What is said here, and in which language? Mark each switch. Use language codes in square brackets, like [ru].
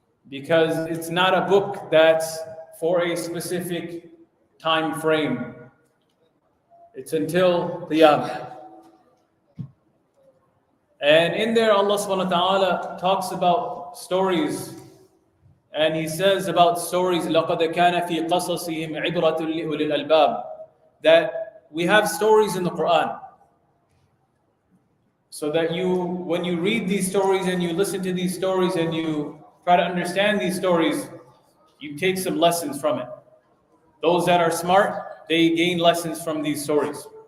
[en] Because it's not a book that's for a specific time frame. It's until Qiyamah. And in there, Allah subhanahu wa ta'ala talks about stories. And He says about stories, [ar] لَقَدْ كَانَ فِي قَصَصِهِمْ عِبْرَةٌ لِأُولِي الْأَلْبَابِ. [en] That we have stories in the Quran. So that when you read these stories and you listen to these stories and you try to understand these stories, you take some lessons from it. Those that are smart, they gain lessons from these stories.